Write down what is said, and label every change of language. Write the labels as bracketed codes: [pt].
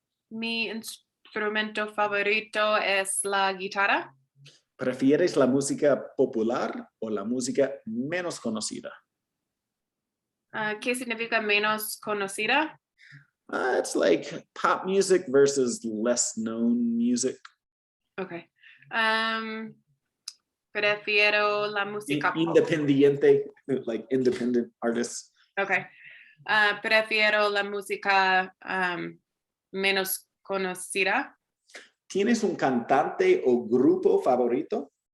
[es] Mi instrumento favorito es la guitarra. ¿Prefieres la música popular o la música menos conocida? ¿Qué significa menos conocida? [en] It's like pop music versus less known music. Okay. [es] Prefiero la música pop. Independiente, [en] like independent artists. Okay. [es] Prefiero la música menos conocida. ¿Tienes un cantante o grupo favorito?